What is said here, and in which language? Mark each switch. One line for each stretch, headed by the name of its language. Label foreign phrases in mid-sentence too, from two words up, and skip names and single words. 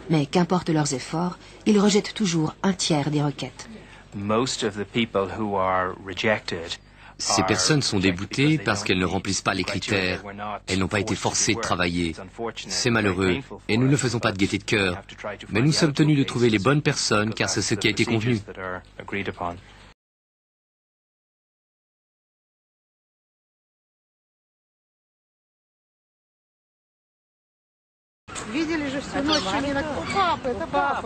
French: Mais qu'importe leurs efforts, ils rejettent toujours un tiers des requêtes. Ces personnes sont déboutées parce qu'elles ne remplissent pas les critères. Elles n'ont pas été forcées de travailler. C'est malheureux, et nous ne faisons pas de gaieté de cœur. Mais nous sommes tenus de trouver les bonnes personnes, car c'est ce qui a été convenu.
Russian: Видели же всю ночь, что не папа, это папа.